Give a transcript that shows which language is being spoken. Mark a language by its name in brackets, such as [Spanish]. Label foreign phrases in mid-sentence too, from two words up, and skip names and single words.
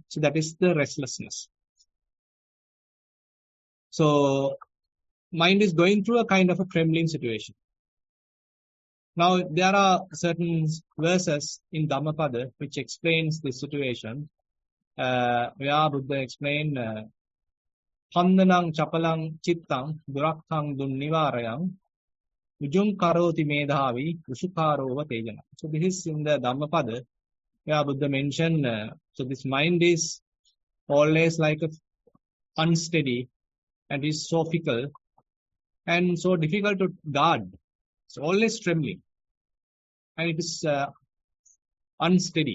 [English] So that is the restlessness. So mind is going through a kind of a trembling situation. Now there are certain verses in Dhammapada which explains this situation. Where Buddha explained, [Pali] Pandanang chapalang chittang durakkang dunnivarayang ujum karoti medhavi ushukarova tejana. [English] So this is in the Dhammapada where Buddha mentioned, so this mind is always like unsteady and is so fickle and so difficult to guard. It's always trembling and it is unsteady.